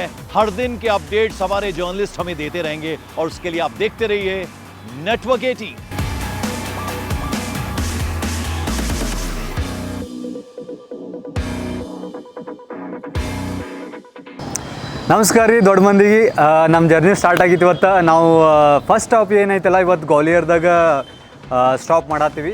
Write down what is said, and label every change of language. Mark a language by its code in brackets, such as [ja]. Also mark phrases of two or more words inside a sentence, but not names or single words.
[hi] हर दिन के अपडेट्स हमारे जर्नलिस्ट हमें देते रहेंगे और उसके लिए आप देखते रहिए नेटवर्क 18। [kn] ನಮಸ್ಕಾರ ರೀ ದೊಡ್ಡ ಮಂದಿಗೆ. ನಮ್ಮ [en] journey start [kn] ಆಗಿತ್ತು. ಇವತ್ತು ನಾವು [en] first stop [kn] ಏನೈತಲ್ಲ, ಇವತ್ತು ಗ್ವಾಲಿಯರ್ದಾಗ ಸ್ಟಾಪ್ ಮಾಡತ್ತೀವಿ.